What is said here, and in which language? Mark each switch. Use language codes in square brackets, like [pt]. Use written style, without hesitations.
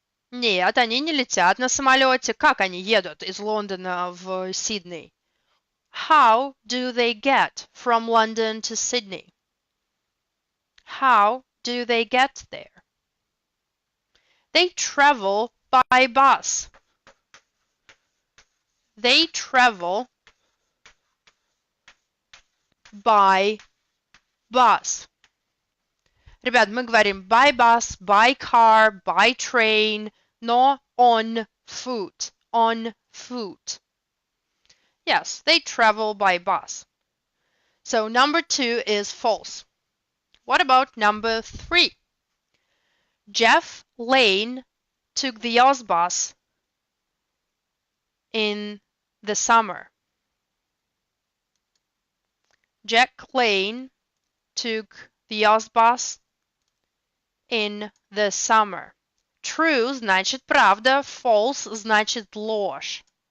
[ru] Нет, они не летят на самолете. Как они едут из Лондона в Сидней? [en] How do they get from London to Sydney? How do they get there? They travel by bus. They travel by bus. [ru] Ребят, мы говорим [en] by bus, by car, by train, но on foot. On foot. Yes, they travel by bus. So number 2 is false. What about number 3? Jeff Lane took the Ozbus in the summer. Jack Lane took the Ozbus in the summer. [ru] True значит правда, false значит ложь.